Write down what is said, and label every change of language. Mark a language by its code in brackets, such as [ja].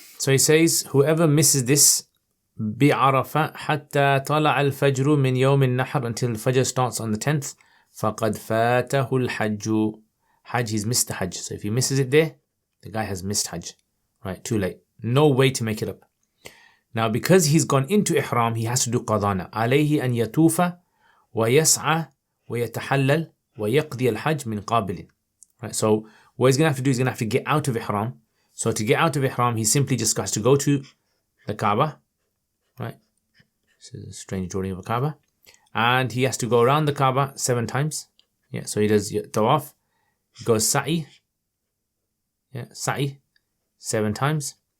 [en] So he says, whoever misses this, [ar] بعرفة حتى طلع الفجر من يوم النحر, [en] until the Fajr starts on the 10th, [ar] فقد فاته الحج. [en] Hajj, he's missed the Hajj. So if he misses it there, the guy has missed Hajj. Right, too late. No way to make it up. Now because he's gone into Ihram, he has to do qadana. [ar] عليه أن يطوف ويسعى ويتحلل ويقضي الحج من قابل. [en] Right, so what he's going to have to do is going to have to get out of Ihram. So to get out of Ihram, he simply just has to go to the Kaaba. Right, this is a strange drawing of a Kaaba. And he has to go around the Kaaba 7 times. So he does tawaf, goes sa'i. Sa'i 7 times.